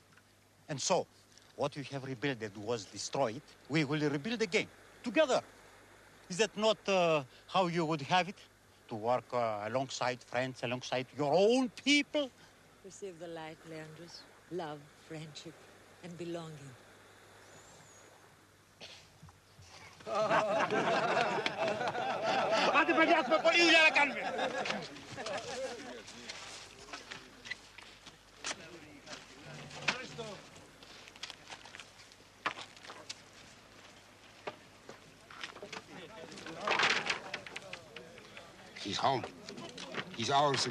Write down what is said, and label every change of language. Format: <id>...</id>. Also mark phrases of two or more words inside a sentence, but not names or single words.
<en>And so, what you have rebuilt that was destroyed, we will rebuild again, together. Is that not how you would have it? To work alongside friends, alongside your own people? Receive the light, Leandros. Love, friendship, and belonging.</en> <el>Άντε παιδιά, έχουμε πολλή δουλειά να κάνουμε.</el> <en>He's home. He's ours again.</en>